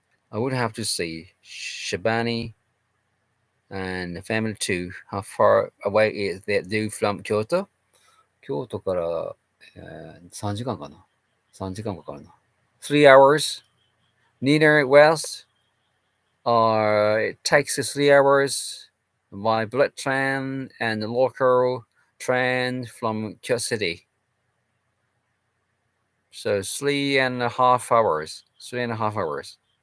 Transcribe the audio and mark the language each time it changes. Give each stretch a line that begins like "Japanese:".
English: I would have to say Shabani and the family too. How far away is that dude from Kyoto?
Japanese: 京都から、3時間かな ?3 時間かかるな。
English: 3 hours neither west or it takes 3 hours by bullet train and the local train from Kyoto City. So 3.5 hours. 3.5 hours.